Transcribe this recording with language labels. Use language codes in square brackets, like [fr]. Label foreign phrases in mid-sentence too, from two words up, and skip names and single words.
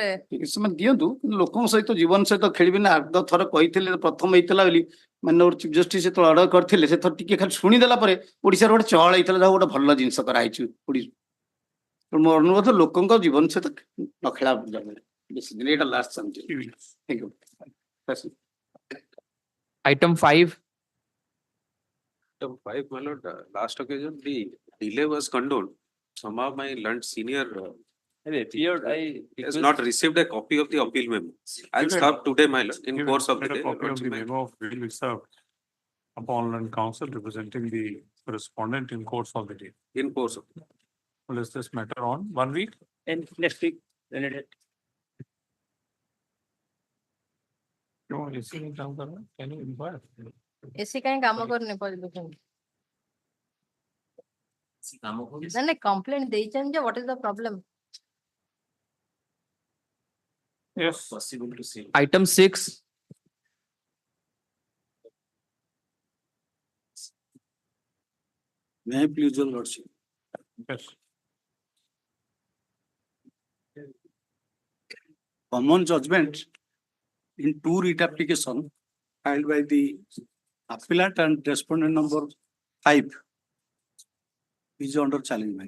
[or] ସେମାନେ ଦିଅନ୍ତୁ କିନ୍ତୁ ଲୋକଙ୍କ ସହିତ ଜୀବନ ସହିତ ଖେଳିବି ନା ଆଗ ଥର କହିଥିଲେ ପ୍ରଥମ ହେଇଥିଲା ବୋଲି ମାନ୍ୟବର [en] chief justice [or] ଯେତେବେଳେ ଅର୍ଡର କରିଥିଲେ ସେ ଥର ଟିକେ ଖାଲି ଶୁଣିଦେଲା ପରେ ଓଡିଶାର ଗୋଟେ ଚହଳ ହେଇଥିଲା ଯାହା ଗୋଟେ ଭଲ ଜିନିଷ କରାହେଇଛି ଓଡିଶା ମୋ ଅନୁରୋଧ ଲୋକଙ୍କ ଜୀବନ ସହିତ ନ ଖେଳା ଏଇଟା [en] last thank you Item 5. Item 5, my lord, last occasion, the delay was condoned. Somehow my learned senior has not received a copy of the appeal memo. I'll serve today, my lord, in course of the Get a day. copy of the memo of bill which served upon and counsel representing the respondent in course of the day. In course of. Will is this matter on 1 week? And next week, then it. [hi] क्यों इसी में काम कर रहा है? [en] Can you inquire? [or] ଏସି କାହିଁ କାମ କରୁନି ପର୍ଯ୍ୟବେକ୍ଷଣ ମାନେ କମ୍ପ୍ଲେନ ଦେଇଛନ୍ତି ଯେ [en] what is the problem? Yes. Possible to see. Item 6. May I please your lordship? Yes. Common judgment in 2 writ application filed by the appellant and respondent number 5 is under challenge.